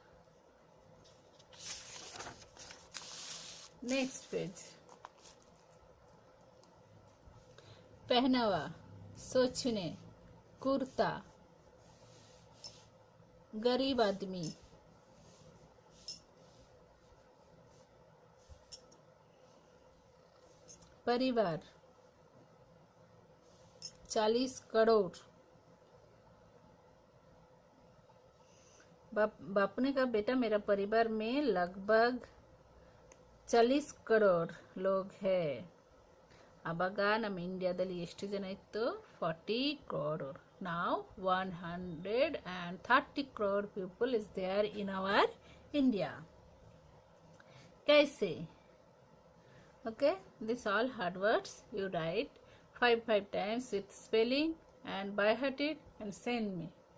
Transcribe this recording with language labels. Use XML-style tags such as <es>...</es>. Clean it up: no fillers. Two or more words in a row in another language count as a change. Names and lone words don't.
<en>next page,</en> <hi>पहनावा, सोचने, कुर्ता, गरीब आदमी, परिवार, 40 करोड़. बाप ने कहा बेटा मेरा परिवार में लगभग 40 करोड़ लोग है.</hi> <kn>ಅವಾಗ ನಮ್ಮ ಇಂಡಿಯಾದಲ್ಲಿ ಎಷ್ಟು ಜನ ಇತ್ತು?</kn> <en>40 crore. Now 130 crore people is there in our India.</en> <hi>कैसे?</hi> <en>Okay, this all hard words you write 5 times with spelling and by heart it and send me.</en>